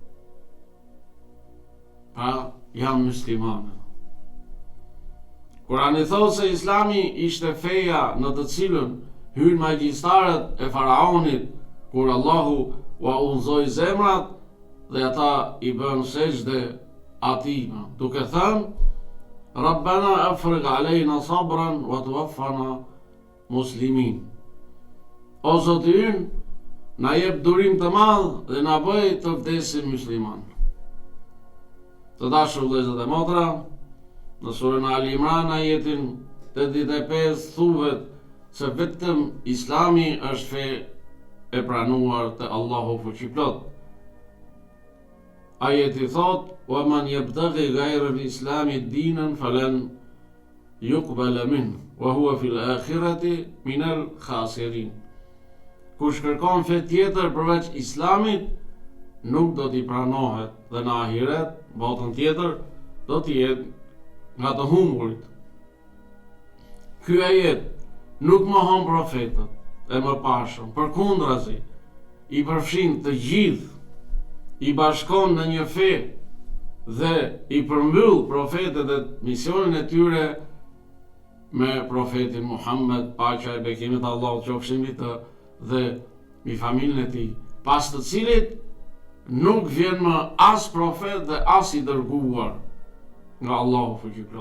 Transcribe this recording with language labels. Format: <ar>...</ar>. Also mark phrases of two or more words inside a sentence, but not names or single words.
<sq>Pra janë muslimanë. Kurani thot se Islami ishte feja në të cilën hyn magjistarët e faraonit kur Allahu ua udhëzoi zemrat dhe ata i bën sejdë atij, duke thënë</sq> <ar>ربنا أفرغ علينا صبرا وتوفنا مسلمين.</ar> <sq>O Zoti ynë, na jep durim të madh dhe na bëj të vdesim musliman. Të dashur vëllezër dhe motra, në surën Ali Imran ajetin 85 thuhet se vetëm Islami është fe e pranuar te Allahu fuqiplot. Ajeti thot,</sq> <ar>ومن يبتغ غير الإسلام دينا فلن يقبل منه وهو في الآخرة من الخاسرين.</ar> <sq>Kush kërkon fe tjetër përveç Islamit, nuk do t'i pranohet dhe në ahiret, botën tjetër, do t'i jetë nga të humburit. Ky ajet nuk mohon profetët e mëparshëm, përkundrazi, i përfshin të gjithë, i bashkon në një fe dhe i përmbyll profetët e misionin e tyre me profetin Muhammed, paqja e bekimit Allahut qofshin mbi të dhe mbi familjen e tij, pas të cilit nuk vjen më as profet dhe as i dërguar nga Allahu fuqiplot.</sq>